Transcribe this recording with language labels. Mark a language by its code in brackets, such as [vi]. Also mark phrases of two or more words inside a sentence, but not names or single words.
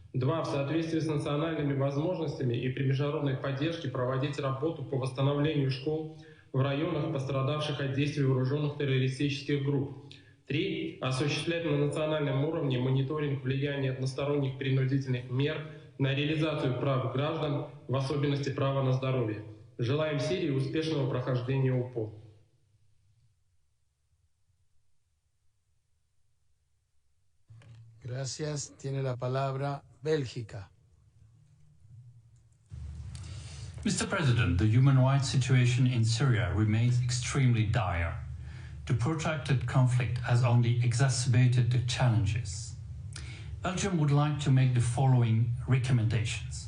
[ru] В соответствии с национальными возможностями и при международной поддержке проводить работу по восстановлению школ в районах, пострадавших от действий вооруженных террористических групп. 3. Осуществлять на национальном уровне мониторинг влияния односторонних принудительных мер на реализацию прав граждан, в особенности права на здоровье. Желаем Сирии успешного прохождения УПО. [es] Gracias. Tiene la palabra Bélgica. [en] Mr. President, the human rights situation in Syria remains extremely dire. The protracted conflict has only exacerbated the challenges. Belgium would like to make the following recommendations.